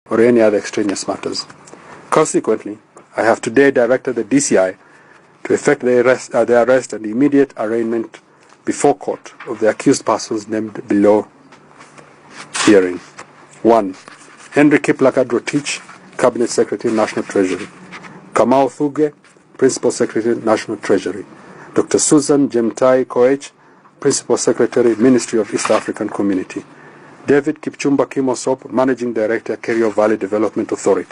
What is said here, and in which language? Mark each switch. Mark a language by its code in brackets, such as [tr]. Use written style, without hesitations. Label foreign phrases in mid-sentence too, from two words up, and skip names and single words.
[en] or any other extraneous matters. Consequently, I have today directed the DCI to effect the arrest and immediate arraignment before court of the accused persons named below hearing. 1. Henry Kiplagat ROTICH, Cabinet Secretary, National Treasury. Kamau Thuge, Principal Secretary, National Treasury. Dr. Susan Jemtai Koech, Principal Secretary, Ministry of East African Community. David Kipchumba Kimosop, Managing Director, Kerio Valley Development Authority.